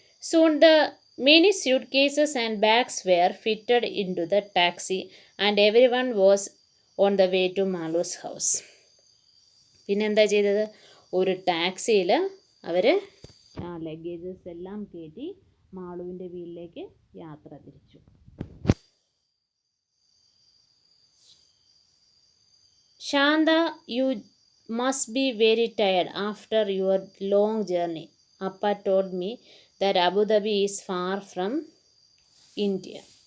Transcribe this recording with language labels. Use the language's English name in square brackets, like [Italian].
[English] Soon the many suitcases and bags were fitted into the taxi and everyone was on the way to Malu's house. [Malayalam] പിന്നെന്താ ചെയ്തത്? ഒരു ടാക്സിയിൽ അവർ luggages എല്ലാം കയറ്റി മാളുവിൻ്റെ വീട്ടിലേക്ക് യാത്ര തിരിച്ചു. [English] Shantha, you must be very tired after your long journey. Appa told me that Abu Dhabi is far from India.